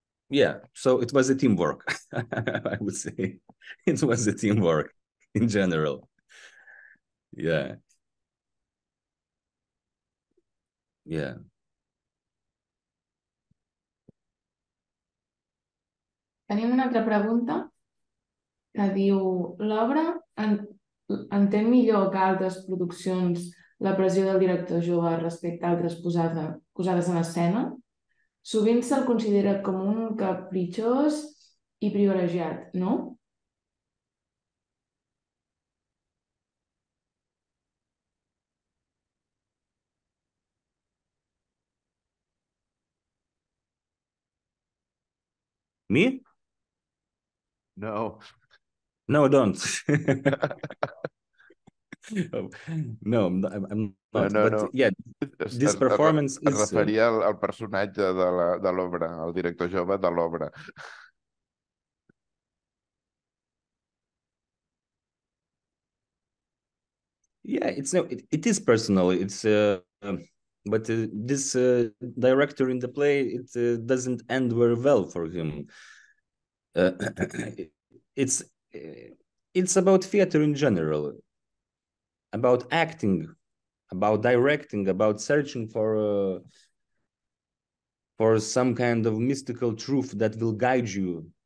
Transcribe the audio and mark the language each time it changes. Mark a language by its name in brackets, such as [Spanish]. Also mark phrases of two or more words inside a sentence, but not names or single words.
[English] Yeah, so it was a teamwork. I would say it was a teamwork in general. Yeah. Yeah. [Catalan] Tenim una altra pregunta que diu: l'obra entén millor que altres produccions la pressió del director jove respecte a altres posades en escena? Sovint se'l considera com un capritxós i privilegiat, no? [English] Me? No. No, don't. No, I'm No, not. no, But no. yeah, this performance [Catalan] Es [English] is. [Catalan] referia al personatge de l'obra, al director jove de l'obra. [English] Yeah, it's no, it is personal. It's but this director in the play, it doesn't end very well for him. Uh, it's it's about theater in general, about acting, about directing, about searching for some kind of mystical truth that will guide you,